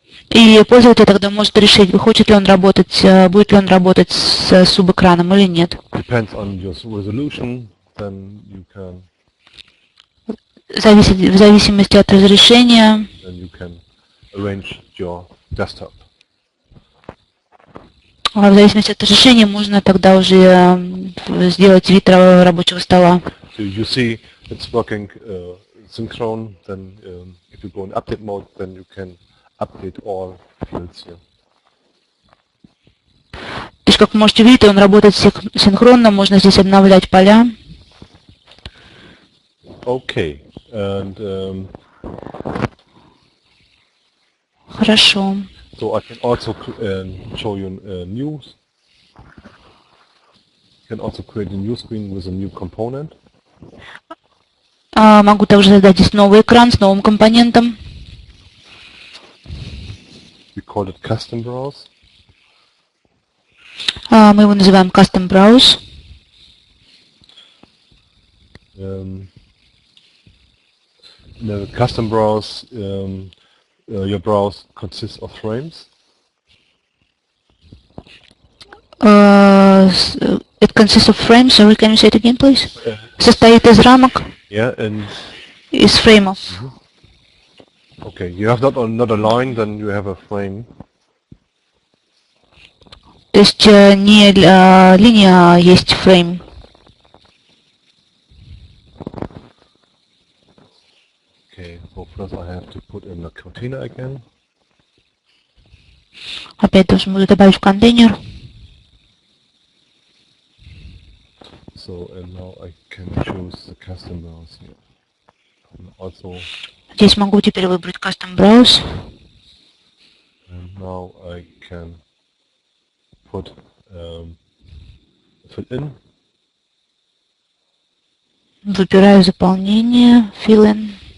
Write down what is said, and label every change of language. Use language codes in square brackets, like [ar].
[ru] И пользователь тогда может решить, хочет ли он работать, будет ли он работать с субэкраном или нет. [en] Depends on your resolution, then you can [ru] В зависимости от разрешения [en] arrange your desktop. [ru] В зависимости от разрешения можно тогда уже сделать вид рабочего стола. [en] So you see it's working synchron, then if you go in update mode, then you can update all fields here. [ru] То есть, как вы можете видеть, он работает синхронно, можно здесь обновлять поля. [en] Okay, and [ru] Хорошо. [en] so I can also show you news. You can also create a new screen with a new component. [ru] Могу также создать здесь новый экран с новым компонентом. [en] We call it custom browse. [ru] Мы его называем Custom Browse. [en] The custom browse, your browse consists of frames. It consists of frames. Sorry, can you say it again, please? [ru] Состоит из рамок. [en] Yeah, and [ru] Из фреймов. [en] okay, you have not a line, then you have a frame. [ru] То есть не линия, а есть фрейм. [en] Okay, so first I have to put in a container again. [ru] Опять должен буду добавить в контейнер. [en] So and now I can choose the custom browse here. And also, [ru] Здесь могу теперь выбрать Custom Browse. [en] and now I can put fill in. [ru] Выбираю заполнение, Fill in.